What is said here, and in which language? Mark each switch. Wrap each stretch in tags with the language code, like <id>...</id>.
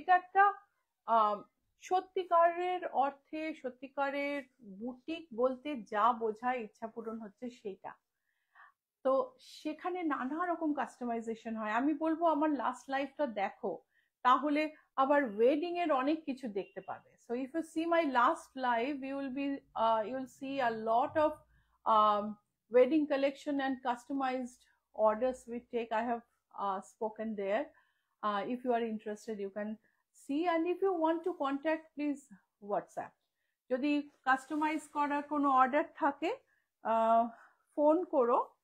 <bn>এটা একটা সত্যিকারের অর্থে, সত্যিকারের বুটিক বলতে যা বোঝায় ইচ্ছাপূরণ হচ্ছে সেটা। তো সেখানে নানা রকম কাস্টমাইজেশন হয়। আমি বলবো আমার লাস্ট লাইফটা দেখো, তাহলে আবার ওয়েডিং এর অনেক কিছু দেখতে পাবে।</bn> <en>So if you see my last live, you will see a lot of wedding collection and customized orders we take. I have spoken there. If you are interested, you can see, and if you want to contact, please WhatsApp.</en> <bn>যদি customise করা কোনো order থাকে, phone করো।</bn>